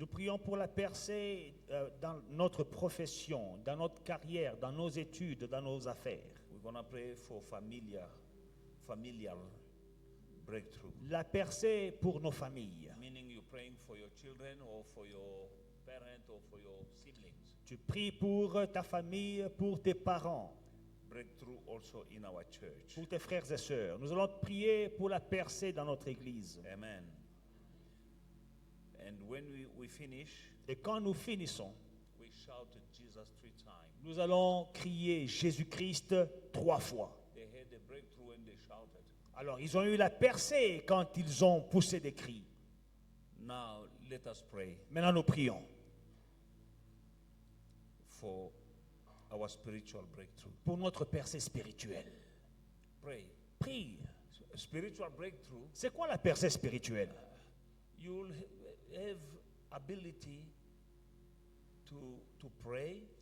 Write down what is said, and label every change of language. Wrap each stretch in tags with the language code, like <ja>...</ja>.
<fr>Nous prions pour la percée dans notre profession, dans notre carrière, dans nos études, dans nos affaires.</fr> <en>We're going to pray for familial breakthrough,</en> <fr>La percée pour nos familles.</fr> <en>meaning you're praying for your children or for your parent or for your siblings.</en> <fr>Tu pries pour ta famille, pour tes parents,</fr> <en>Breakthrough also in our church.</en> <fr>pour tes frères et sœurs. Nous allons prier pour la percée dans notre église.</fr> <en>Amen. And when we finish,</en> <fr>Et quand nous finissons,</fr> <en>we shout Jesus 3 times.</en> <fr>Nous allons crier Jésus-Christ 3 fois.</fr> <en>They had a breakthrough when they shouted.</en> <fr>Alors, ils ont eu la percée quand ils ont poussé des cris.</fr> <en>Now, let us pray</en> <fr>Maintenant, nous prions</fr> <en>for our spiritual breakthrough.</en> <fr>pour notre percée spirituelle.</fr> <en>Pray.</en> <fr>Prie.</fr> <en>Spiritual breakthrough,</en> <fr>C'est quoi la percée spirituelle?</fr> <en>you'll have ability to pray</en>